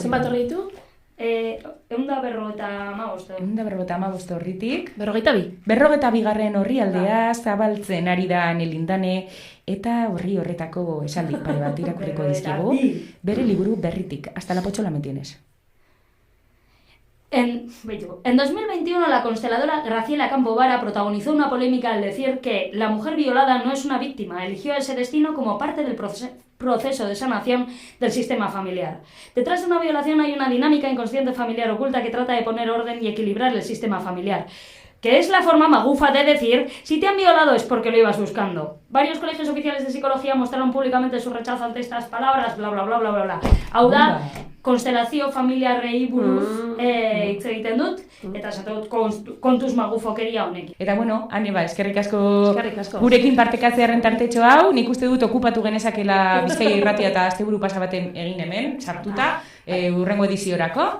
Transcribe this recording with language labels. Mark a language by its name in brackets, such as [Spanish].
[Basque] Zenbat horri ditu? 155 horritik. 42. 42. orrialdea zabaltzen ari da Nelindane eta horretako esaldi pare bat irakurriko dizkigu. Bere liburu berritik. [Spanish] Hasta la pochola me tienes. En 2021 la consteladora Graciela Campo Vara protagonizó una polémica al decir que la mujer violada no es una víctima, eligió ese destino como parte del proceso de sanación del sistema familiar. Detrás de una violación hay una dinámica inconsciente familiar oculta que trata de poner orden y equilibrar el sistema familiar, que es la forma magufa de decir, si te han violado es porque lo ibas buscando. Varios colegios oficiales de psicología mostraron públicamente su rechazo ante estas palabras, bla bla bla bla bla bla. [Basque] Hau da, konstelazio familiarrei buruz hitz egiten dut, eta esatot kontuz magufokeria honekin. Eta bueno, Aneba, eskerrik asko gurekin partekatzearen tartetxo hau, nik uste dut okupatu genezakela Bizkaia Irratia eta asteburu pasa baten egin hemen, sartuta, hurrengo ediziorako.